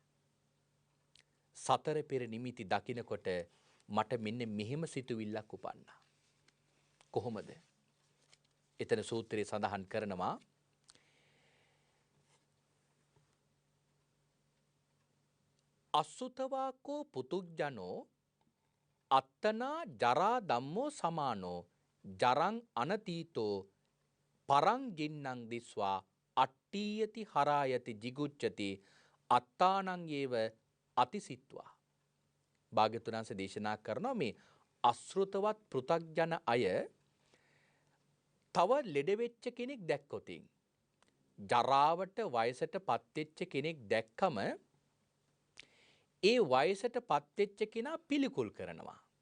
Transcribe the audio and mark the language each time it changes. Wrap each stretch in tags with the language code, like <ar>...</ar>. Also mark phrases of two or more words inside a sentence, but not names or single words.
<si>සතර පෙර නිමිති දකිනකොට මට මෙන්න මෙහෙම සිතුවිල්ලක් උපන්නා. කොහොමද? එතන සූත්‍රයේ සඳහන් කරනවා</si> <pi>අසුතවාකෝ පුතුජනෝ අත්තනා ජරා ධම්මෝ සමානෝ ජරං අනතීතෝ පරං ජින්නං දිස්වා අට්ඨීයති හරායති jigucchati අත්තානං ඒව අතිසිත්වා.</pi> <si>භාග්‍යවතුන් වහන්සේ දේශනා කරනවා මේ අසෘතවත් පෘථග්ජන අය තව ලෙඩ වෙච්ච කෙනෙක් දැක්කොතින් ජරාවට වයසට පත්වෙච්ච කෙනෙක් දැක්කම ඒ වයසට පත්වෙච්ච කෙනා පිළිකුල් කරනවා.</si>